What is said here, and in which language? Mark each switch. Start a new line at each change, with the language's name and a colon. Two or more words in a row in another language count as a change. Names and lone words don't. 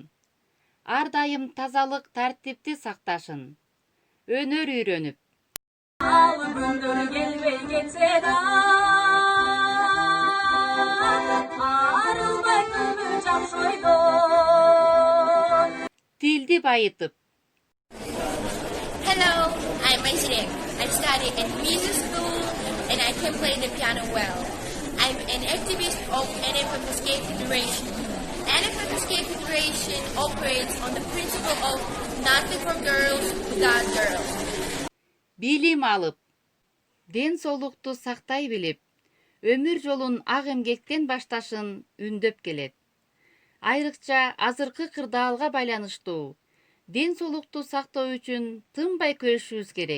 Kyrgyz: Ар дайым тазалык, тартипти сакташын. Өнөр үйрөнүп. Ал күндөр келбей кетсе да, арылбай күнү жакшойдо. Тилди байытып.
English: Hello, I'm Ayşe. I study in music school and I can play the piano well. I'm an activist of NFMSK Federation. NFMSK Federation operates on the principle of nothing for girls without girls.
Kyrgyz: Билим алып, ден соолукту сактай билип, өмүр жолун ак эмгектен башташын үндөп келет. Айрыкча азыркы кырдаалга байланыштуу ден соолукту сактоо үчүн тынбай күрөшүбүз керек.